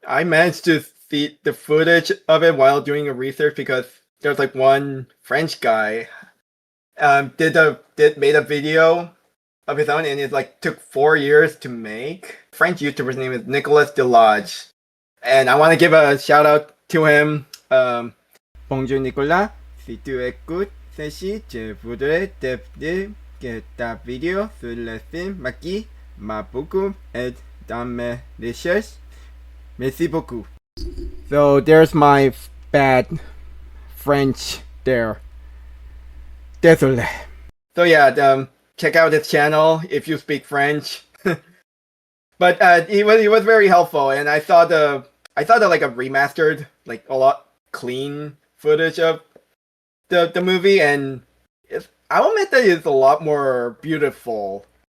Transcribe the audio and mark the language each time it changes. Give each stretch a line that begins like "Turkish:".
English: I managed to see the footage of it while doing a research because there's like one French guy made a video of his own, and it like took 4 years to make. French YouTuber's name is Nicolas Delage, and I want to give a shout out to him.
French: Bonjour Nicolas, si tu écoutes ceci, je voudrais te dire que ta vidéo sur le film Marquis m'a beaucoup aidé dans mes recherches. Merci beaucoup.
English: So there's my bad French there.
French: Désolé.
English: So yeah, check out his channel if you speak French. But he was very helpful, and I saw the like a remastered, like a lot clean footage of the movie, and I'll admit that it's a lot more beautiful.